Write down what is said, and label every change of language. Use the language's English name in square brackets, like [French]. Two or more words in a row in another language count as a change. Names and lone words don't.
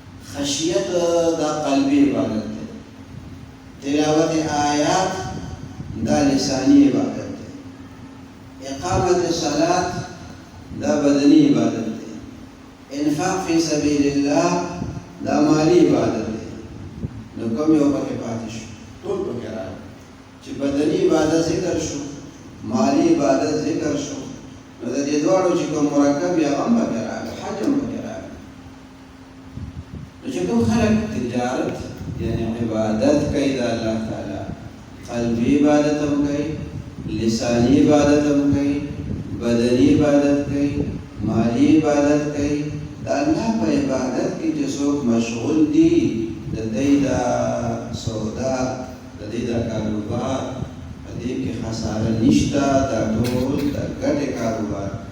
[Urdu] خشیت دا قلبی عبادت ہے، تلاوت آیات دا لسانی عبادت ہے، اقامت صلاة دا بدنی عبادت ہے، انفاق فی سبیل اللہ دا مالی عبادت ہے. [Pashto] نو کم یو پکې پاتې شو؟ ټول پکې راغلل چې بدني عبادت ذکر شو، مالی عبادت ذکر شو، نو د دې دواړو چې کوم مرکب یې هغه هم پکې راغلی، حج هم پکې راغلی. نو چې کوم خلک تجارت یعنی عبادت کوي د الله تعالی، قلبي عبادت هم کوي، لسانی عبادت هم کوي، بدني عبادت کوي، مالی عبادت کوي، د الله په عبادت کې چې څوک مشغول دي، د دې دا سودا، د دې دا کاروبار، په دې کې خساره نشته، دا ټول د ګټې کاروبار.